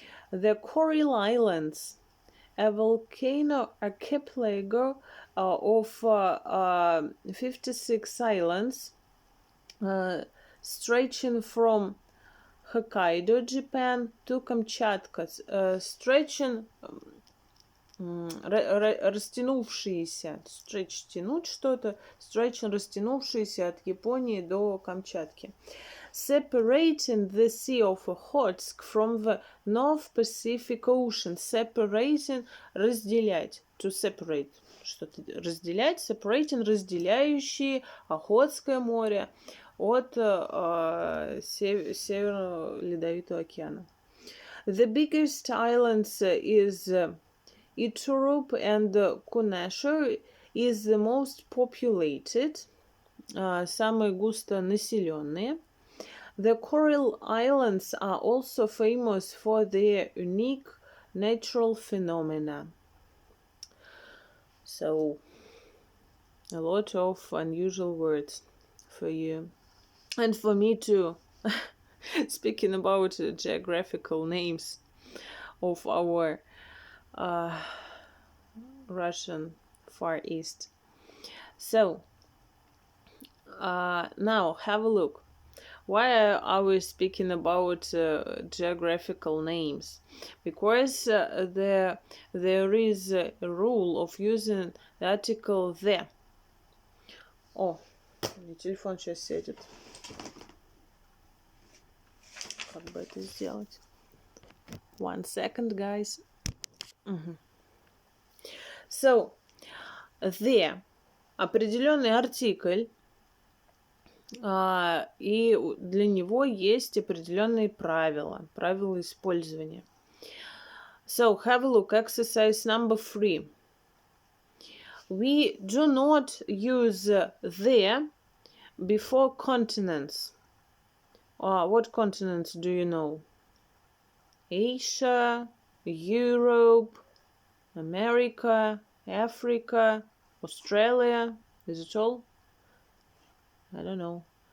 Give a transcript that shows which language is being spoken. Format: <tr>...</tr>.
<en>The Coral Islands, a volcano archipelago of 56 islands, stretching from Hokkaido, Japan, to Kamchatka, stretching, растянувшиеся, stretch,</en> <ru>тянуть что-то,</ru> <en>stretching,</en> <ru>растянувшиеся от Японии до Камчатки.</ru> <en>Separating the Sea of Okhotsk from the North Pacific Ocean. Separating, разделять. To separate.</en> <ru>Что-то разделять. Separating, разделяющие Охотское море от Северного Ледовитого океана.</ru> <en>The biggest islands is Iturup and Kunashir is the most populated,</en> <ru>самые густо населенные.</ru> <en>The Coral Islands are also famous for their unique natural phenomena. So, a lot of unusual words for you. And for me too. Speaking about geographical names of our Russian Far East. So, now have a look. Why are we speaking about geographical names? Because there is a rule of using the article the.</en> <ru>О, мне телефон сейчас сядет. Как бы это сделать?</ru> <en>1 second, guys.</en> <ru>So, the определенный артикль, и для него есть определенные правила использования.</ru> <en>So, have a look, exercise number 3. We do not use the before continents. What continents do you know? Asia, Europe, America, Africa, Australia. Is it all? I don't know.</en>